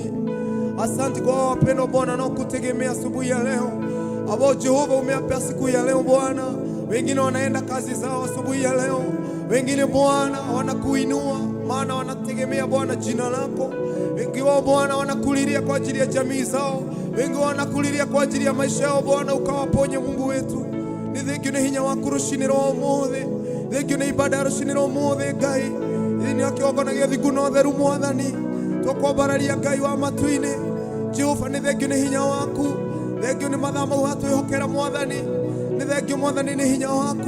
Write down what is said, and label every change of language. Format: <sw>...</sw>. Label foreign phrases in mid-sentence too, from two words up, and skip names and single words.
<sw>Asante kwa wapendwa Bwana na kutegemea asubuhi ya leo, ambao Jehova umeapea siku ya leo Bwana. Wengine wanaenda kazi zao asubuhi ya leo, wengine Bwana wanakuinua maana wanategemea Bwana jina lako. Wengi wao Bwana wanakulilia kwa ajili ya jamii zao, wengi wanakulilia kwa ajili ya maisha yao Bwana, ukawaponye Mungu wetu.</sw> <ki>Ni thengiũ nĩ hinya waku rũcinĩ rwa ũmũthĩ, thengiũ nĩ ibada rũcinĩ rwa ũmũthĩ Ngai, thĩinĩ wa kĩgongona gĩa ũthingu na ũtheru Mwathani, tũkwambararia Ngai wa matu-inĩ. Jehova nĩ thengiũ nĩ hinya waku, thengiũ nĩ mathaa mau watwĩhokera Mwathani, nĩ thengiũ Mwathani nĩ hinya waku.</ki>